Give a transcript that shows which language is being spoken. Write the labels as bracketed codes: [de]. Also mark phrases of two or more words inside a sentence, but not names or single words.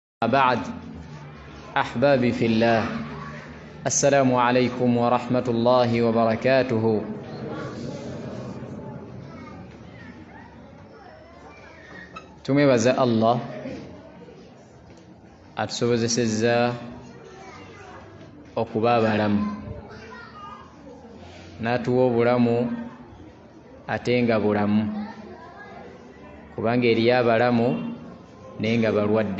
[ar] بعد أحبابي في الله السلام عليكم ورحمة الله وبركاته. [lg] tumebaza Allah atusobozesezza okuba abalamu n'atuwa obulamu ate nga bulamu, kubanga eriyo abalamu naye nga balwadde.